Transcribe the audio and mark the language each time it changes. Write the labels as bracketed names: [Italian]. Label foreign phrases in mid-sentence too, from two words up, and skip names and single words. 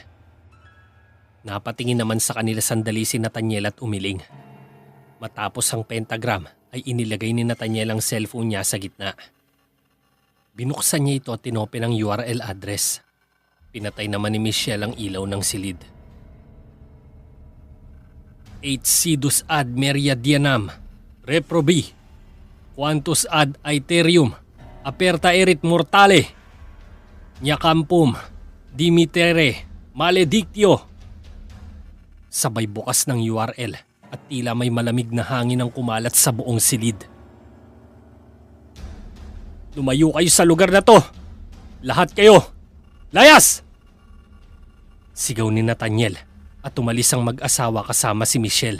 [Filipino] Napatingin naman sa kanila sandali si Nathaniel at umiling. Matapos ang pentagram ay inilagay ni Nathaniel ang cellphone niya sa gitna. Binuksan niya ito at tinopen ang [English] URL address. [Filipino] Pinatay naman ni Michelle ang ilaw ng silid. [Latin] 8 sidus ad meridianam, reprobi, quantus ad aeterium, aperta erit mortale, niacampum, dimitere, maledictio. [Filipino] Sabay bukas ng URL at tila may malamig na hangin ang kumalat sa buong silid. Lumayo kayo sa lugar na to! Lahat kayo! Layas! Sigaw ni Nathaniel at umalis ang mag-asawa kasama si Michelle.